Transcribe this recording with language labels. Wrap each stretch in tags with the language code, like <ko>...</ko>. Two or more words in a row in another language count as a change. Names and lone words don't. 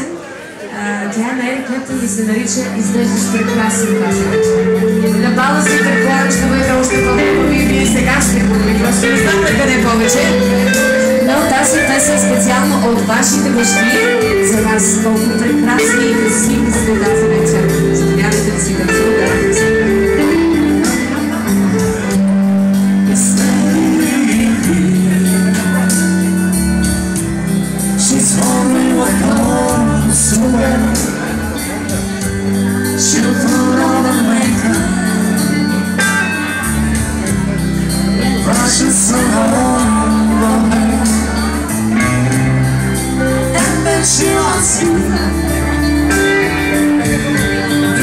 <bg>Тя е на Ерик Клептън и се нарича "Изглеждаш прекрасен", на бала си предполагам, ще бъде още по-хубави и вие сега ще хубави. Просто не знам къде повече. Но тази песен специално от вашите бащи за вас. Колко прекрасни и красиви сте тази вечер. Заповядайте да си танцувате.</bg> <en>She'll put on the makeup, brushes along her, and then she'll ask you</en>